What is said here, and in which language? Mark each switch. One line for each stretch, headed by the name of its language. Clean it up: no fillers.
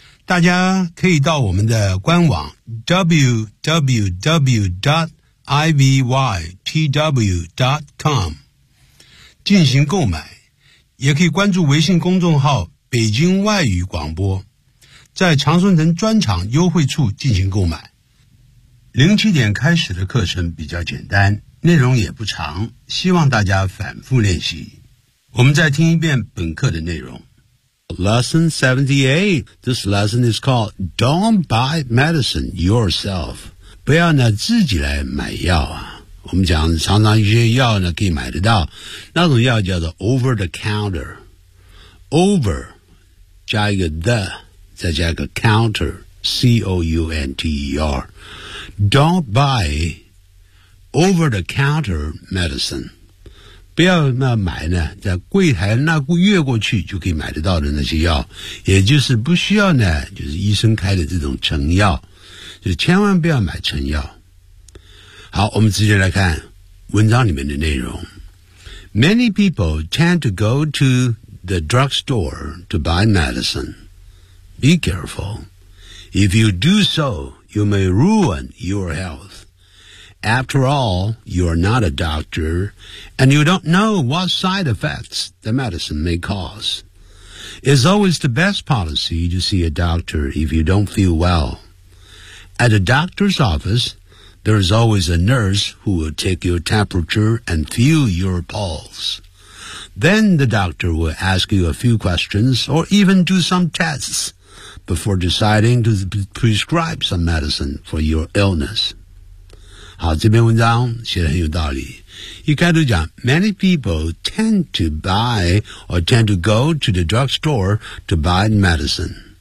Chinese: 大家可以到我们的官网 www.ivytw.com 进行购买，也可以关注微信公众号北京外语广播，在长春城专场优惠处进行购买。零起点开始的课程比较简单，内容也不长，希望大家反复练习。我们再听一遍本课的内容。
English: Lesson 78. This lesson is called Don't Buy Medicine Yourself.
Chinese: 不要拿自己来买药啊。我们讲常常一些药呢可以买得到，那种药叫做 over the counter， over 加一个 the 再加一个 counter counter，
English: don't buy over the counter medicine，
Chinese: 不要那买呢，在柜台那越过去就可以买得到的那些药，也就是不需要呢，就是医生开的这种成药，就是千万不要买成药。好，我们直接来看文章里面的内容。
English: Many people tend to go to the drugstore to buy medicine. Be careful. If you do so, you may ruin your health. After all, you are not a doctor, and you don't know what side effects the medicine may cause. It's always the best policy to see a doctor if you don't feel well. At a doctor's office, there is always a nurse who will take your temperature and feel your pulse. Then the doctor will ask you a few questions or even do some tests before deciding to prescribe some medicine for your illness.
Chinese: 好，这篇文章写得很有道理。一开始讲
English: ,many people tend to buy or tend to go to the drugstore to buy medicine.